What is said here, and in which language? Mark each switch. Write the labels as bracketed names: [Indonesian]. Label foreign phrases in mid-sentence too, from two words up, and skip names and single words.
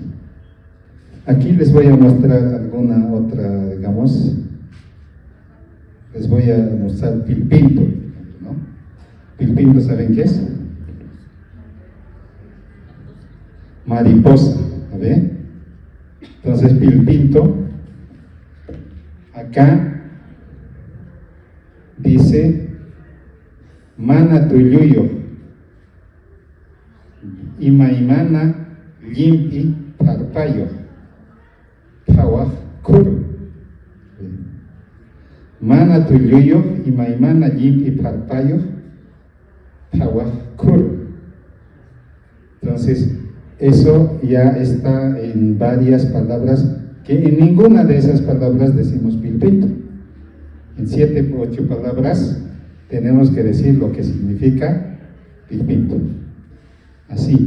[Spanish] Aquí les voy a mostrar alguna otra, digamos, les voy a mostrar pilpinto, ¿no? Pilpinto, ¿saben qué es? Mariposa, ¿no ve? [Quechua] Entonces, pilpinto, [Spanish] acá dice [Quechua] mana tuyuyo, imaimana limpi parpayo, pawaj kuru. Mana tuyuyo, imaimana limpi parpayo, pawaj kuru. [Spanish] Entonces, eso ya está en varias palabras, que en ninguna de esas palabras decimos pilpinto. En 7 u 8 palabras tenemos que decir lo que significa pilpinto. Así.